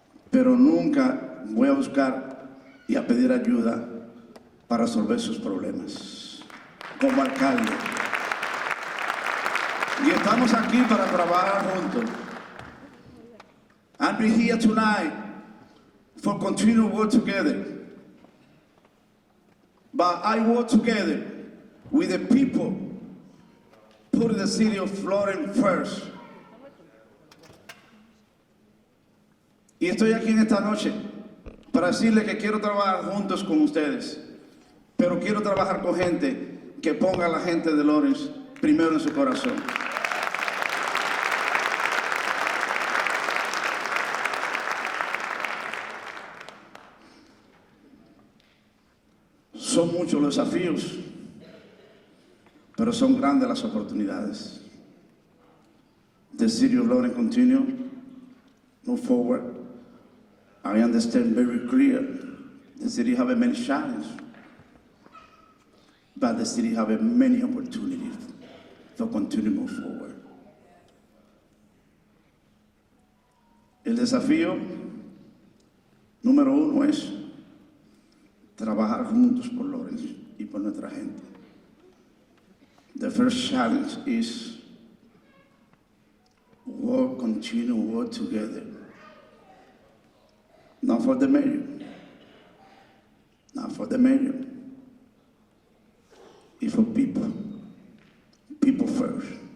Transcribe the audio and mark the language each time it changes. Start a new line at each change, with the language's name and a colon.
Spanish: Pero nunca voy a buscar y a pedir ayuda para resolver sus problemas. Como alcalde. Y estamos aquí para trabajar juntos.
English: And we're here tonight for continued work together. But I work together with the people putting the city of Florence first.
Spanish: Y estoy aquí en esta noche para decirles que quiero trabajar juntos con ustedes, pero quiero trabajar con gente que ponga a la gente de Lawrence primero en su corazón. Son muchos los desafíos, pero son grandes las oportunidades.
English: The city of Lawrence continue, move forward. I understand very clear the city have many challenges, but the city have many opportunities to continue to move forward.
Spanish: El desafío número 1 es trabajar juntos por Lawrence y por nuestra gente.
English: The first challenge is continue work together. Not for the mayor. Not for the mayor. It's for people. People first.